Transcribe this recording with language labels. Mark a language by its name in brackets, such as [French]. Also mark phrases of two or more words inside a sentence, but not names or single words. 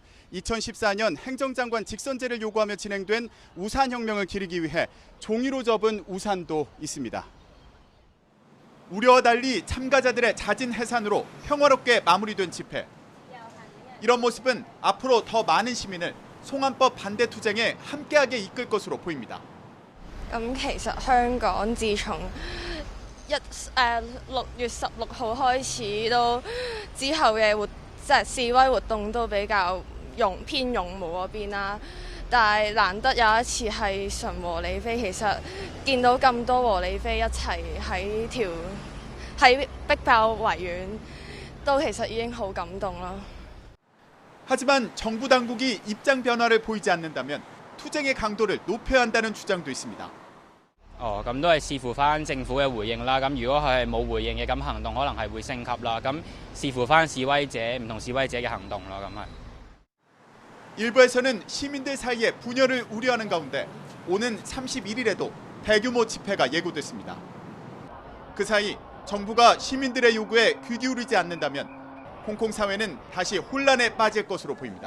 [Korean] 2014년 행정장관 직선제를 요구하며 진행된 우산혁명을 기리기 위해 종이로 접은 우산도 있습니다. 우려와 달리 참가자들의 잦은 해산으로 평화롭게 마무리된 집회. 이런 모습은 앞으로 더 많은 시민을 송환법 반대 투쟁에 함께하게 이끌 것으로 보입니다. [Cantonese] 其實香港自從6月16號開始都之後嘅示威活動都比較偏勇武嗰邊啦，但係難得有一次係純和理非，其實見到咁多和理非一齊喺逼爆維園，都其實已經好感動啦。 [Korean] 하지만 정부 당국이 입장 변화를 보이지 않는다면 투쟁의 강도를 높여야 한다는 주장도 있습니다. [Cantonese] 咁都係視乎翻政府嘅回應啦。咁如果佢係冇回應嘅，咁行動可能係會升級啦。咁視乎翻示威者唔同示威者嘅行動咯。咁係。 [Korean] 일부에서는 시민들 사이에 분열을 우려하는 가운데 오는 31일에도 대규모 집회가 예고됐습니다. 그 사이 정부가 시민들의 요구에 귀 기울이지 않는다면 홍콩 사회는 다시 혼란에 빠질 것으로 보입니다.